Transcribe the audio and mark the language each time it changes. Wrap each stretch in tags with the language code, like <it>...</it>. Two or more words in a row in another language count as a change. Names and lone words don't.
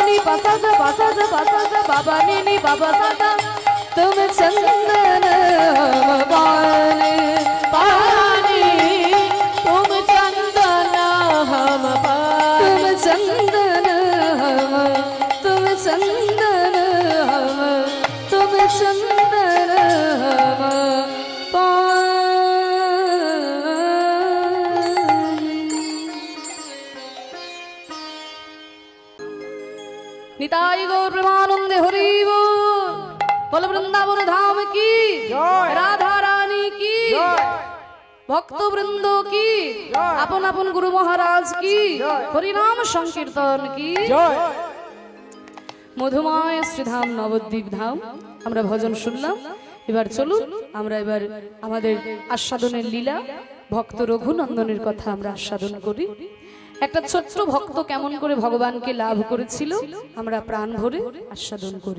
<hi>पासा सा बाबा नी बाबा सासा तुम चंदन हम पानी पानी तुम चंदन हम तुम चंदन हम तुम चंदन हम तुम चंदन हम निताई गौर प्रेमानंदे हरि बोल वृंदावन धाम की जय। राधा रानी की जय। भक्त वृंदो की अपन अपन गुरु महाराज की जय। हरिनाम संकीर्तन की</hi> <bn>জয় মধুময় শ্রীধাম নবদ্বীপ ধাম আমরা ভজন শুনলাম। এবার চলুন আমরা এবার আমাদের আস্বাদনের লীলা ভক্ত রঘুনন্দনের কথা আমরা আস্বাদন করি। একটা ছোট্ট ভক্ত কেমন করে ভগবানকে লাভ করেছিল আমরা প্রাণ ভরে আস্বাদন করি।</bn>